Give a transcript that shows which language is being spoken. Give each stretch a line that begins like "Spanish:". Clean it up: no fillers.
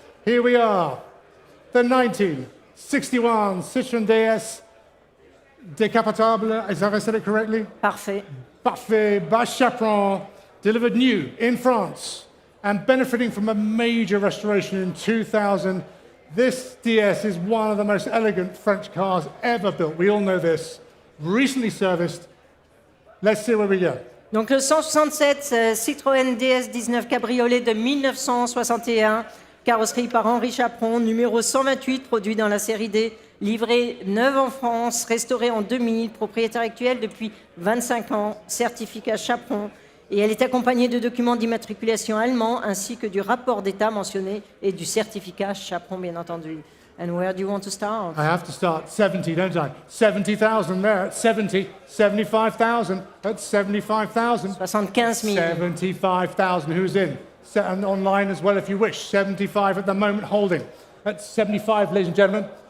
English: Here we are. The 1961 Citroën DS Décapotable. Is that I said it correctly?
French: Parfait. Parfait,
English: by Chaperon, delivered new in France and benefiting from a major restoration in 2000. This DS is one of the most elegant French cars ever built. We all know this. Recently serviced. Let's see where we go.
French: Donc le 167 Citroën DS 19 Cabriolet de 1961, carrosserie par Henri Chaperon, numéro 128, produit dans la série D, livré neuve en France, restauré en 2000, propriétaire actuel depuis 25 ans, certificat Chaperon. Et elle est accompagnée de documents d'immatriculation allemands ainsi que du rapport d'état mentionné et du certificat chaperon, bien entendu.
English: And where do you want to start? I have to start 70, don't I? 70,000 there, 70, 75,000, that's 75,000.
French: 75 000.
English: 75,000, who's in? And online as well if you wish. 75 at the moment holding. That's 75, ladies and gentlemen.